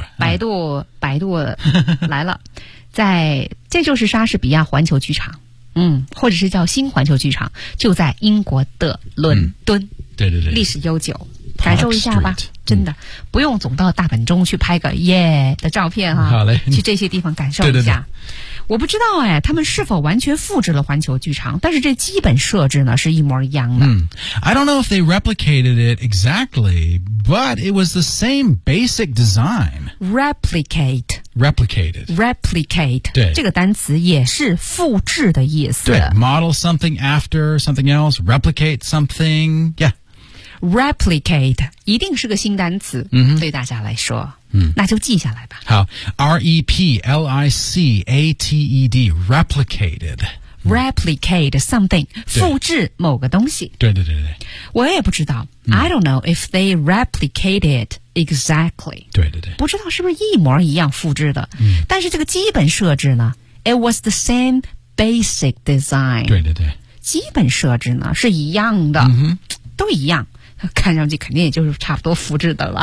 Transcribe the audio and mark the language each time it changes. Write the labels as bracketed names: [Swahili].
[Chinese] 百度来了在这就是莎士比亚环球剧场嗯，或者是叫新环球剧场，就在英国的伦敦，嗯、对对对，历史悠久， [English] Park、 [Chinese] 感受一下吧， [English] Street, [Chinese] 真的、嗯、不用总到大本钟去拍个耶的照片哈、啊，好嘞，去这些地方感受一下。对对对我不知道哎，他们是否完全复制了环球剧场，但是这基本设置呢是一模一样的。 [English] I don't know if they replicated it exactly, but it was the same basic design. Replicate. Replicated. Replicate. [Chinese] 对，这个单词也是复制的意思。对， [English] model something after something else, replicate something. Yeah. [Chinese] Replicate 一定是个新单词、 mm-hmm. 对大家来说、 mm. 那就记下来吧。 [English] 好， R-E-P-L-I-C-A-T-E-D, replicated. Replicate something, [Chinese] 复制某个东西。对对对对。我也不知道、 [English] 嗯、I don't know if they replicated exactly. [Chinese] 对对对。不知道是不是一模一样复制的、嗯、但是这个基本设置呢 [English] It was the same basic design. [Chinese] 对对对。基本设置呢是一样的、嗯、都一样，看上去肯定也就是差不多复制的了。